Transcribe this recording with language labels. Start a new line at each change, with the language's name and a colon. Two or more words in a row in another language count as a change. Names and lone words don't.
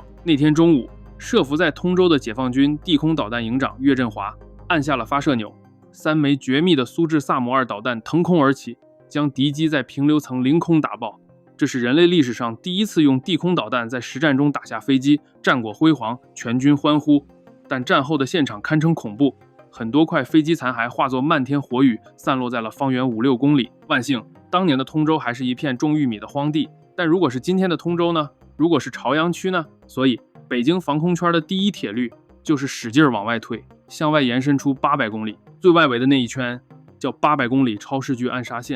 Chinese: 那天中午，設伏在通州的解放軍地空導彈營長岳振華按下了發射鈕，3枚絕密的蘇制薩姆2導彈騰空而起，將敵機在平流層凌空打爆。這是人類歷史上第一次用地空導彈在實戰中打下飛機，戰果輝煌，全軍歡呼。但戰後的現場堪稱恐怖，很多塊飛機殘骸化作漫天火雨，散落在了方圓5-6公里。萬幸，當年的通州還是一片種玉米的荒地。但如果是今天的通州呢？如果是朝陽區呢？所以，北京防空圈的第一鐵律就是使勁往外推，向外延伸出800公里。最外圍的那一圈叫800公里超视距暗杀線。